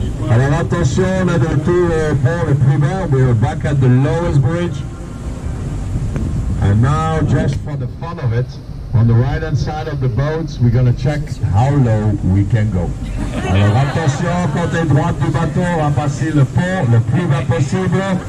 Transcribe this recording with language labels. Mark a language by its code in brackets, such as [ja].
[fr] Alors attention, on est de retour au pont le plus bas. [en] We're back at the lowest bridge. And now, just for the fun of it, on the right hand side of the boats, we're going to check how low we can go. [fr] Alors attention, côté droite du bateau, on va passer le pont le plus bas possible.